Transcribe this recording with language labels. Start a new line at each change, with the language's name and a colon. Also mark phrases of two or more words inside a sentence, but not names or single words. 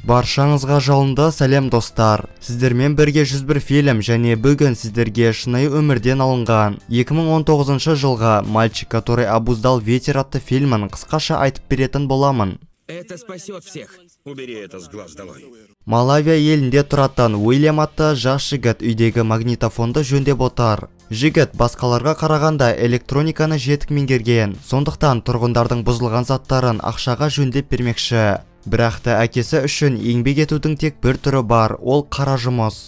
Kazakh: Баршаңызға жалынды сәлем достар. Сіздермен бірге 101 фильм және бүгін сіздерге шынайы өмірден алынған 2019 жылға «Мальчик, который обуздал ветер» атты фильмін қысқаша айтып беретін боламын.
Russian: Это спасет всех. Убери это с глаз долой.
Kazakh: Малавия елінде тұратын Уильям атты жас жігіт үйдегі магнитофонды жөндеп отыр. Жігіт басқаларға қарағанда электрониканы жетік меңгерген, сондықтан тұрғындардың бұзылған заттарын ақшаға жөндеп бермекші. Бірақ та әкесі үшін еңбек етудің тек бір түрі бар, ол қара жұмыс.